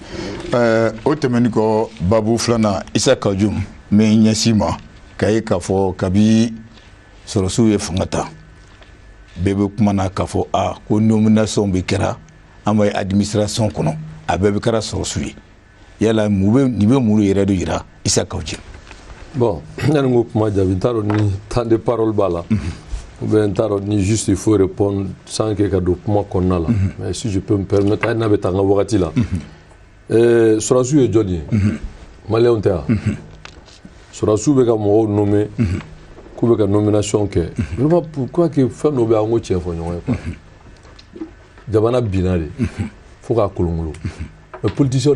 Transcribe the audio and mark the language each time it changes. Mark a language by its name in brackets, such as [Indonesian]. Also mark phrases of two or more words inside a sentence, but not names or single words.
[Bambara] o tɛmɛni kɔ babu filanan Isa Kajum n bɛ ɲɛsin ma k'a ye k'a fɔ kabi sɔrɔsiw ye fanga ta bɛɛ bɛ kuma na k'a fɔ ko nomination bɛ kɛra an bɛ administration kɔnɔ a bɛɛ bɛ kɛra sɔrɔsiw ye yala nin bɛ mun yɛrɛ de yira Isa Kajum. Bon yanni n ko kuma jaabi n t'a dɔn ni [French] temps de parole [Bambara] b'a la [French] ou bien [Bambara] n t'a dɔn ni [French] juste il faut répondre sans que [Bambara] ka don kuma kɔnɔna la [French] mais si je peux me permettre [Bambara] hali n'a bɛ taa n ka wagati la sɔrɔsiw ye jɔn ye maliyɛnw tɛ wa sɔrɔsiw bɛ ka mɔgɔw nommer k'u bɛ ka nomination kɛ [French] vraiment pourquoi que [Bambara] fɛn dɔ bɛ an ko tiɲɛ fɔ ɲɔgɔn ye quoi jamana binna de fo k'a kolonkolon mais politicien